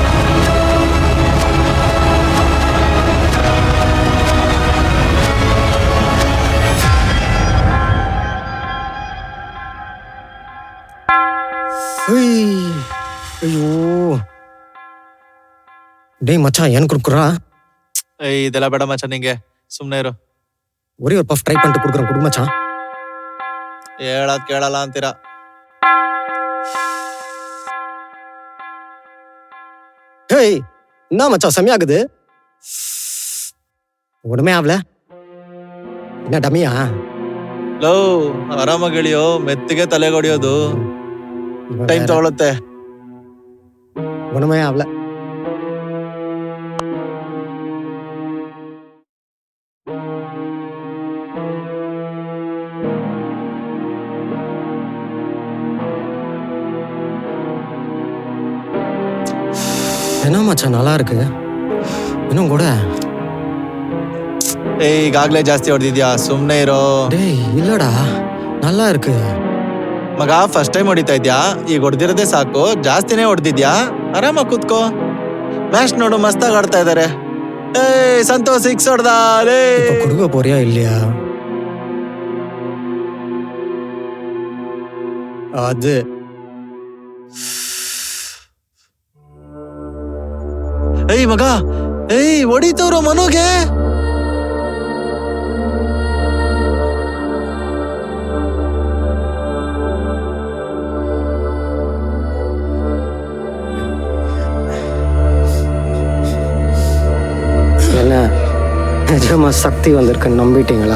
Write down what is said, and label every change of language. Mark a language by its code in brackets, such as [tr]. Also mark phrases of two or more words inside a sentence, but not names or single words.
[ta] ஐயோ டேய் மச்சான் எனக்கு கொடுக்குறா. [kn] இதெல்லாம் ಬೇಡ ಮಚ್ಚ, ನಿಂಗೆ ಸುಮ್ನೆ ಇರು. [ta] ஒரே ஒரு பஃப் ட்ரை பண்ணிட்டு கொடுக்குறேன். கொடுங்க மச்சான். [kn] ಹೇಳದ್ ಕೇಳಲ್ಲ ಅಂತೀರಾ? [ta] ஹேய் என்ன மச்சான் செம்மையாகுது. ஒண்ணுமே ஆகல. என்ன டமியா? [kn] ಲವ್ ಆರಾಮಾಗಿ ಇಳಿಯೋ, ಮೆತ್ತಿಗೆ ತಲೆಗೆ ಹೊಡಿಯೋದು ಟೈಮ್ ತಗೊಳುತ್ತೆ. [ta] ஒண்ணுமே ஆகல. என்ன மச்சான் நல்லா இருக்கு. இன்னும் கூட [kn] ಈಗಾಗ್ಲೇ ಜಾಸ್ತಿ ಹೊಡೆದಿದ್ಯಾ, ಸುಮ್ನೆ ಇರೋ. [ta] டேய் இல்லடா நல்லா இருக்கு. [kn] ಮಗ [en] first time [kn] ಹೊಡಿತಾ ಇದ್ಯಾ, ಈಗ ಹೊಡೆದಿರೋದೇ ಸಾಕು, ಜಾಸ್ತಿನೇ ಹೊಡೆದಿದ್ಯಾ. ಆರಾಮಾಗಿ ಕೂತ್ಕೋ, ಮ್ಯಾಚ್ ನೋಡು, ಮಸ್ತಾಗಿ ಆಡ್ತಾ ಇದಾರೆ. ಸಂತೋಷ್ 6 ಹೊಡ್ದ ಲೇ. [ta] இப்போ கொடுக்க போறியா இல்லையா? அது [kn] ಮಗ ಹೊಡಿತವ್ರು ಮನುಗೆ. [ta] என்ன நிஜமா சக்தி வந்திருக்குன்னு நம்பிட்டீங்களா?